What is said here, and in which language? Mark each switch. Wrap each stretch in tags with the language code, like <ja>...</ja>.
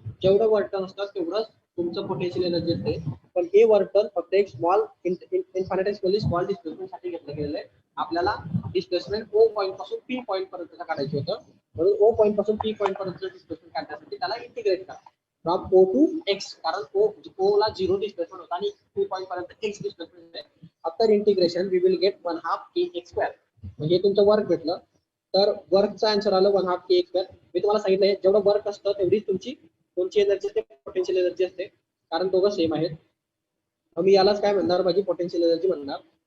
<mr>जेवढं work done असतं तेवढंच तुमचं पोटेन्शियल एनर्जी असते. पण हे वर्क डन फक्त एक स्मॉल इन्फायनाइटेसिमली स्मॉल डिस्प्लेसमेंट साठी घेतलं गेलेलं आहे. आपल्याला डिस्प्लेसमेंट ओ पॉईंट पासून पी पॉईंट पर्यंत काढायचं होतं, म्हणून ओ पॉईंट पासून पी पॉईंट पर्यंत डिस्प्लेसमेंट काढण्यासाठी त्याला इंटिग्रेट करा फ्रॉम ओ टू एक्स, कारण ओ ला 0 डिस्प्लेसमेंट होता आणि पी पॉईंट पर्यंत एक्स डिस्प्लेसमेंट आहे.</mr> <en>After integration we will get 1/2 kx².</en> <mr>म्हणजे तुमचं वर्क भेटलं. तर वर्कचा आन्सर आलं 1/2 kx². मी तुम्हाला सांगितलंय जेवढं वर्क असतं तेवढीच तुमची एनर्जी असते, पोटेन्शियल एनर्जी असते, कारण दोघं सेम आहेत. मी यालाच काय म्हणणार, माझी पोटेन्शियल एनर्जी म्हणणार.</mr>